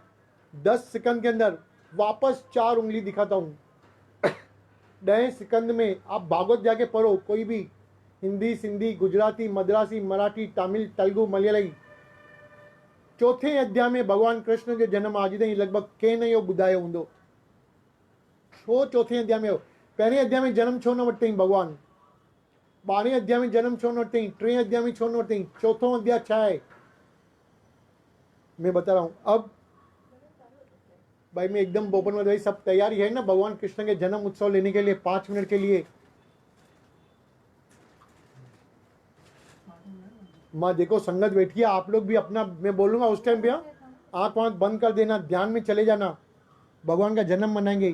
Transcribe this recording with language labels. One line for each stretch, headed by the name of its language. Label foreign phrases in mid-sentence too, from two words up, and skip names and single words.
Hindi: 10 सेकंड के अंदर वापस 4 उंगली दिखाता हूँ। 10 सेकंड में आप भागवत जाके पढ़ो, कोई भी, हिंदी, सिंधी, गुजराती, मद्रासी, मराठी, तमिल, तेलुगु, मलयाली।
Sindhi: 4थे अध्याय में भगवान कृष्ण जो जन्म आज ताईं लगभग कंहिं न इहो ॿुधायो हूंदो। छो 4थे अध्याय में? पहिरें अध्याय में जन्म छो न वरितईं भगवान? 12वें अध्याय में जन्म छो न वरितईं? 3 अध्याय में छो न वरितईं? 4थो अध्याय छा है?
Hindi: मैं बता रहा हूँ। अब भाई मैं एकदम ओपन में, भाई सब तैयारी है ना भगवान कृष्ण के जन्म उत्सव लेने के लिए 5 मिनट के लिए? माँ देखो संगत बैठी है, आप लोग भी अपना, मैं बोलूंगा उस टाइम पे आंख वाँख बंद कर देना, ध्यान में चले जाना, भगवान का जन्म मनाएंगे।